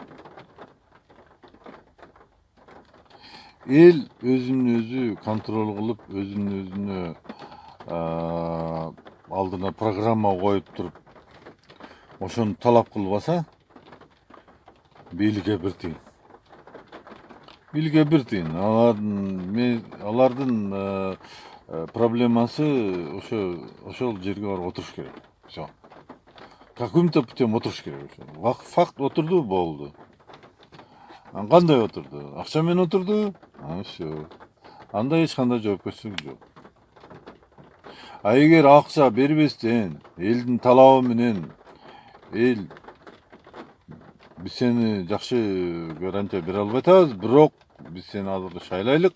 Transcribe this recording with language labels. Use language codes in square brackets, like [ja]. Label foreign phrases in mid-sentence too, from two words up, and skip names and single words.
[ky] Эл өзүн өзү контроль кылып, өзүн өзүнө алдына программа коюп туруп, ошону талап кылбаса, бийликке бир тыйын. Алардын проблемасы ошол жерге барып отуруш керек. Всё. [ru] Каким-то путем [ky] отуруш керек. Факт отурду, болду. Кандай отурду? Акча менен отурду? Всё. Анда эч кандай жоопкерчилик жок. Эгер акча бербестен, элдин талабы менен эл биз сени жакшы гарантия бере албай атабыз, бирок биз сени азыр шайлайлык.